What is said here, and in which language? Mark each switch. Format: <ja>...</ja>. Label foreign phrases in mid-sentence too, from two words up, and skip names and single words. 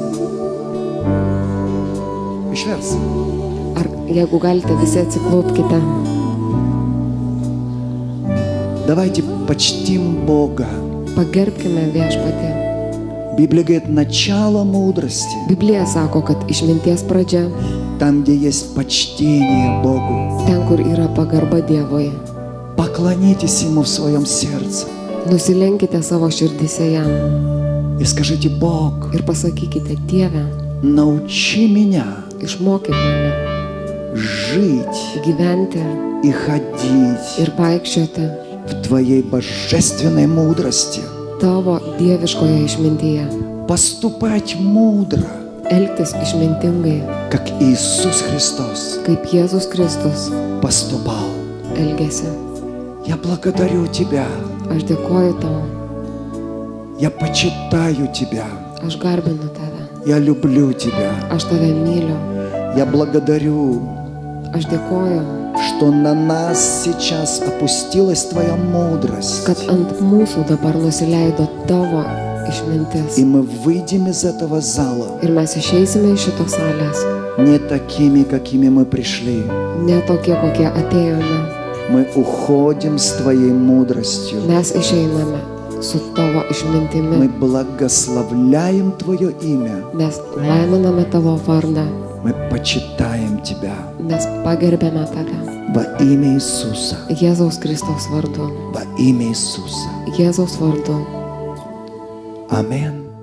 <ru>Еще раз.</ru> <lt>Ar jeigu galite, visi atsiklaupkite.</lt> <ru>Давайте почтим Бога.</ru> <lt>Pagerbkime viešpatį.</lt> <ru>Библия говорит, начало мудрости,</ru> <lt>Biblija sako, kad išminties pradžia</lt> <ru>там, где есть почтение Богу.</ru> <lt>ten, kur yra pagarba Dievui.</lt> <ru>Поклонитесь Ему в своем сердце</ru> <lt>Nusilenkite savo širdise jam</lt> <ru>и скажите, Бог,</ru> <lt>ir pasakykite, Dieve,</lt> <ru>научи меня</ru> <lt>išmokyk mane</lt> <ru>жить</ru> <lt>gyventi</lt> <ru>и ходить</ru> <lt>ir vaikščioti</lt> <ru>в Твоей божественной мудрости,</ru> <lt>tavo dieviškoje išmintyje.</lt> <ru>поступать мудро,</ru> <lt>Elgtis išmintingai,</lt> <ru>как Иисус Христос</ru> <lt>kaip Jėzus Kristus</lt> <ru>поступал.</ru> <lt>elgėsi.</lt> <ru>Я благодарю Тебя,</ru> <lt>Aš dėkoju tau,</lt> <ru>я почитаю Тебя,</ru> <lt>aš garbinu tave,</lt> <ru>я люблю Тебя.</ru> <lt>aš tave myliu,</lt> <ru>Я благодарю,</ru> <lt>aš dėkoju,</lt> <ru>что на нас сейчас опустилась Твоя мудрость,</ru> <lt>kad ant mūsų dabar nusileido tavo išmintis.</lt> <ru>и мы выйдем из этого зала</ru> <lt>Ir mes išeisime iš šitos salės</lt> <ru>не такими, какими мы пришли.</ru> <lt>ne tokie, kokie atėjome.</lt> <ru>Мы уходим с Твоей мудростью.</ru> <lt>Mes išeiname su tavo išmintimi.</lt> <ru>Мы благословляем Твое имя.</ru> <lt>Mes laiminame tavo vardą.</lt> <ru>Мы почитаем Тебя</ru> <lt>Mes pagerbėme tave.</lt> <ru>во имя Иисуса.</ru> <lt>Jėzaus Kristaus vardu.</lt> <ru>Во имя Иисуса.</ru> <lt>Jėzaus vardu.</lt> <ru>Аминь.</ru>